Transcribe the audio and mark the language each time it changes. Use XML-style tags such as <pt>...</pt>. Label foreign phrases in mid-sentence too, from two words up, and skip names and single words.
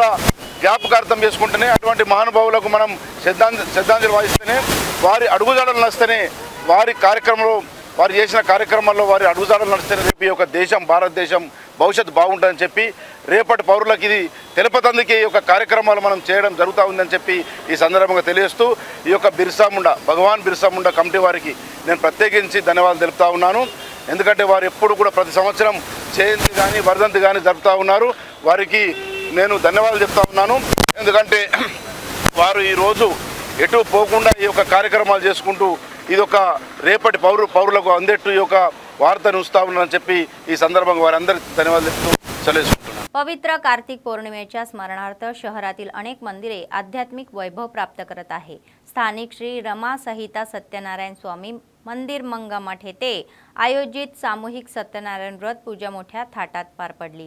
<te>జ్ఞాపకార్థం చేసుకుంటేనే, అటువంటి మహానుభావులకు మనం శ్రద్ధాంజలి వహిస్తేనే, వారి అడుగుజాడలు నడిస్తేనే, వారు చేసిన కార్యక్రమాల్లో వారి అడుగుజాడలు నడిస్తేనే రేపు ఈ యొక్క దేశం, భారతదేశం భవిష్యత్తు బాగుంటుందని చెప్పి, రేపటి పౌరులకు ఇది తెలుపతందుకే ఈ యొక్క కార్యక్రమాలు మనం చేయడం జరుగుతూ ఉందని చెప్పి ఈ సందర్భంగా తెలియజేస్తూ, ఈ యొక్క భగవాన్ బిర్సా ముండా కమిటీ వారికి నేను ప్రత్యేకించి ధన్యవాదాలు తెలుపుతా ఉన్నాను। ఎందుకంటే వారు ఎప్పుడు కూడా ప్రతి సంవత్సరం జయంతి కానీ వర్ధంతి కానీ జరుపుతూ ఉన్నారు। వారికి నేను ధన్యవాదాలు చెప్తా ఉన్నాను। ఎందుకంటే వారు ఈరోజు ఎటు పోకుండా ఈ యొక్క కార్యక్రమాలు చేసుకుంటూ ఇది ఒక రేపటి పౌరులకు అందేట్టు ఈ యొక్క</te> <mr>वार्ता संदर्भात वारंदर धन्यवाद देतो। पवित्र कार्तिक पौर्णिमेच्या स्मरणार्थ शहरातील अनेक मंदिरे आध्यात्मिक वैभव प्राप्त करत आहे। स्थानिक श्री रमा सहिता सत्यनारायण स्वामी मंदिर मंगमठ येथे आयोजित सामूहिक सत्यनारायण व्रत पूजा मोठ्या थाटात पार पडली।</mr>